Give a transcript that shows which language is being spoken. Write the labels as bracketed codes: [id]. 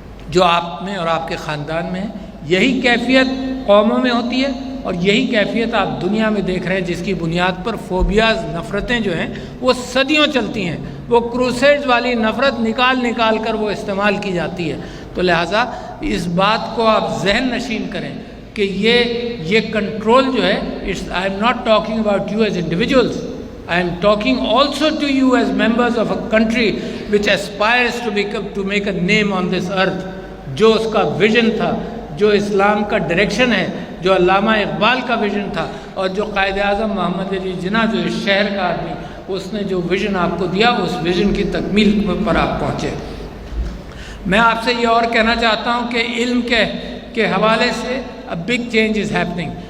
[ur] جو آپ میں اور آپ کے خاندان میں ہے، یہی کیفیت قوموں میں ہوتی ہے، اور یہی کیفیت آپ دنیا میں دیکھ رہے ہیں جس کی بنیاد پر فوبیاز، نفرتیں جو ہیں وہ صدیوں چلتی ہیں، وہ کروسیڈز والی نفرت نکال کر وہ استعمال کی جاتی ہے۔ تو لہٰذا اس بات کو آپ ذہن نشین کریں کہ یہ کنٹرول جو ہے، [en] I am not talking about you as individuals, I am talking also to you as members of a country which aspires to make a name on this earth. [ur] جو اس کا ویژن تھا, جو اسلام کا ڈائریکشن ہے, جو علامہ اقبال کا ویژن تھا, اور جو قائد اعظم محمد علی جناح جو اس شہر کا آدمی, اس نے جو ویژن آپ کو دیا, اس ویژن کی تکمیل پر آپ پہنچے. میں آپ سے یہ اور کہنا چاہتا ہوں کہ علم کے حوالے سے [en] a big change is happening.